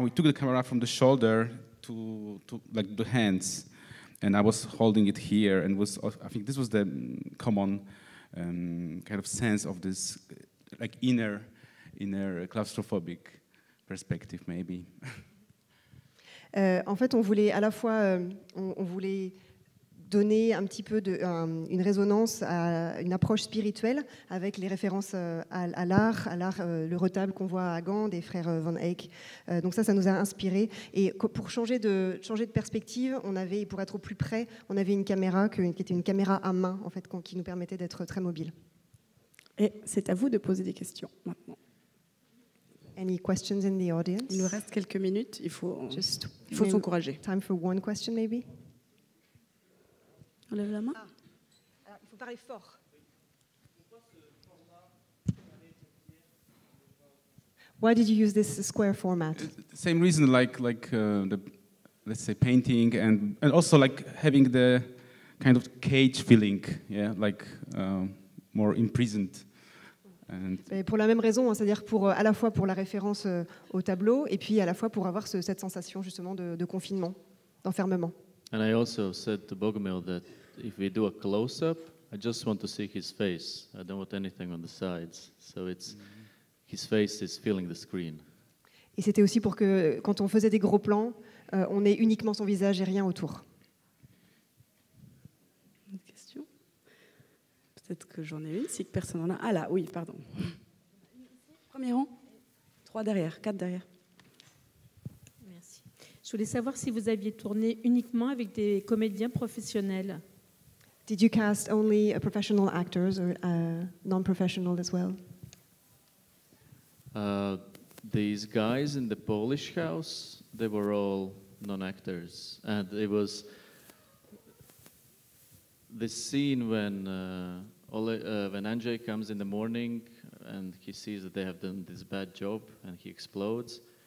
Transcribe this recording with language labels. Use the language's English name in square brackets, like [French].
[English] We took the camera from the shoulder to like the hands, and I was holding it here, and I think this was the common kind of sense of this like inner claustrophobic perspective, maybe. [French] En fait, on voulait à la fois, on voulait donner un petit peu une résonance à une approche spirituelle avec les références à l'art, le retable qu'on voit à Gand des frères Van Eyck. Donc ça nous a inspiré. Et pour changer de perspective, pour être au plus près, on avait une caméra qui était une caméra à main, en fait, qui nous permettait d'être très mobile. Et c'est à vous de poser des questions maintenant. [English] Any questions in the audience? [French] Il nous reste quelques minutes. Il faut s'encourager. [English] Time for one question, maybe. [French] On lève la main. Alors, il faut parler fort. [English] Why did you use this square format? Same reason, like the, let's say, painting and also like having the kind of cage feeling, yeah, like more imprisoned. [French] Et pour la même raison, hein, c'est-à-dire à la fois pour la référence au tableau et puis à la fois pour avoir cette sensation justement de confinement, d'enfermement. [English] And I also said to Bogomil that if we do a close-up, I just want to see his face. I don't want anything on the sides. So his face is filling the screen. [French] Et c'était aussi pour que quand on faisait des gros plans, on ait uniquement son visage et rien autour. Une question? Peut-être que j'en ai une, si personne n'en a. Ah là, oui, pardon. Premier rang, 3 derrière, 4 derrière. Merci. Je voulais savoir si vous aviez tourné uniquement avec des comédiens professionnels. [English] Did you cast only professional actors or non-professional as well? These guys in the Polish house, they were all non-actors. And it was the scene when Andrzej comes in the morning and he sees that they have done this bad job and he explodes.